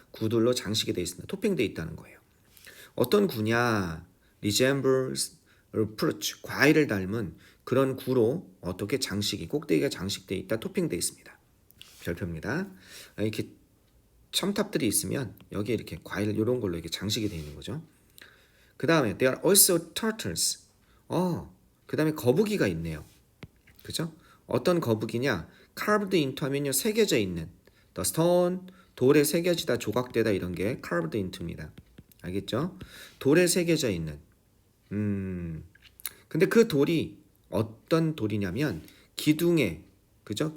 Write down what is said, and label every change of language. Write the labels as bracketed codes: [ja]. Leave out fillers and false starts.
[ko] 구들로 장식이 되어 있습니다. 토핑되어 있다는 거예요. 어떤 구냐? resembles fruit, 과일을 닮은 그런 구로 어떻게 장식이 꼭대기가 장식되어 있다. 토핑되어 있습니다. 별표입니다. 이렇게 첨탑들이 있으면 여기에 이렇게 과일 이런 걸로 이렇게 장식이 되어 있는 거죠. [en] 그 다음에 there are also turtles. [ko] 그 다음에 거북이가 있네요. 그죠? 어떤 거북이냐? carved into 하면요 새겨져 있는 the stone, 돌에 새겨지다, 조각되다 이런 게 carved into입니다. 알겠죠? 돌에 새겨져 있는. 근데 그 돌이 어떤 돌이냐면 기둥에, 그죠?